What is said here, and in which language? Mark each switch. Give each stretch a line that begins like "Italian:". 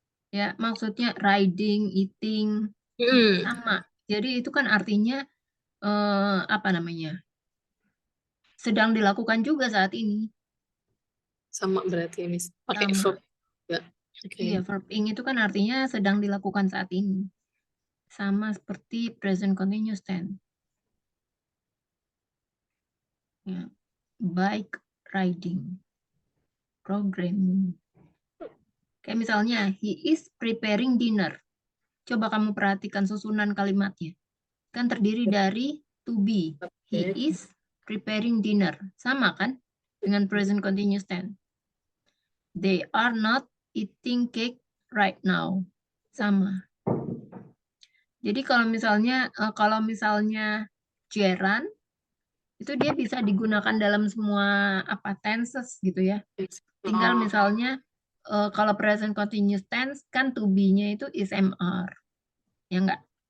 Indonesian: Ya, maksudnya riding, eating sama. Jadi itu kan artinya apa namanya? Sedang dilakukan juga saat ini. Sama berarti, Miss. Pakai Sama. verb. Ya. Iya, verb ing itu kan artinya sedang dilakukan saat ini. Sama seperti present continuous tense.
English: Ya. Bike riding. Programming.
Indonesian: Kayak misalnya,
English: he is preparing dinner.
Indonesian: Coba kamu perhatikan susunan kalimatnya. Kan terdiri dari to be.
English: He is preparing dinner.
Indonesian: Sama kan?
English: Dengan present continuous tense. They are not eating cake right now.
Indonesian: Sama. Jadi kalau misalnya gerund itu dia bisa digunakan dalam semua tenses gitu ya. Tinggal misalnya kalau present continuous tense kan to be-nya itu is MR. Ya enggak?